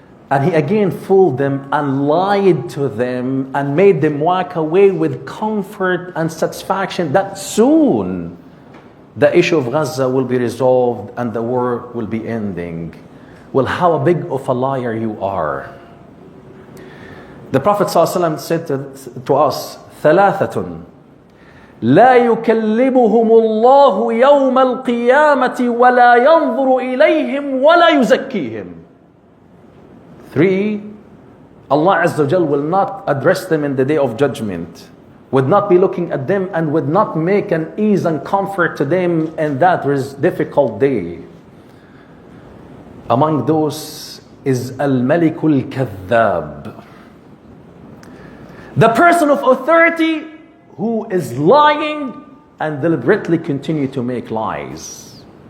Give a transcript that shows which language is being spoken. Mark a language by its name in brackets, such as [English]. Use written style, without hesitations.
[English] And he again fooled them and lied to them and made them walk away with comfort and satisfaction that soon the issue of Gaza will be resolved and the war will be ending. Well, how big of a liar you are. The Prophet ﷺ said to us, [Arabic] ثلاثة لا يكلمهم الله يوم القيامة ولا ينظر إليهم ولا يزكيهم. [English] 3, Allah Azza wa Jal will not address them in the day of judgment, would not be looking at them and would not make an ease and comfort to them in that difficult day. Among those is al-malikul kadhab, the person of authority who is lying and deliberately continue to make lies.